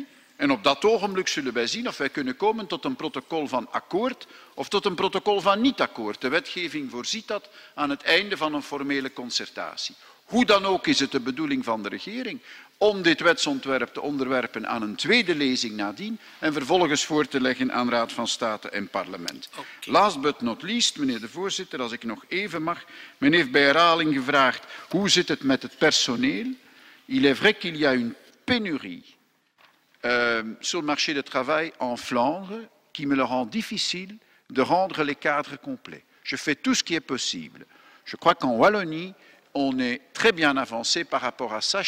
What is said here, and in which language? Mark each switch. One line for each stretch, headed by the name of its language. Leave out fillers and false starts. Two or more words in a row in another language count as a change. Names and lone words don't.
Dutch: En op dat ogenblik zullen wij zien of wij kunnen komen tot een protocol van akkoord of tot een protocol van niet-akkoord. De wetgeving voorziet dat aan het einde van een formele concertatie. Hoe dan ook is het de bedoeling van de regering om dit wetsontwerp te onderwerpen aan een tweede lezing nadien en vervolgens voor te leggen aan Raad van State en parlement.
English: Okay. Last but not least,
Dutch: meneer de voorzitter, als ik nog even mag. Men heeft bij herhaling gevraagd hoe zit het met het personeel.
French: Il est vrai qu'il y a une pénurie sur le marché du travail en Flandre qui me le rend difficile de rendre les cadres complets. Je fais tout ce qui est possible. Je crois qu'en Wallonie, on est très bien avancé par rapport à ça.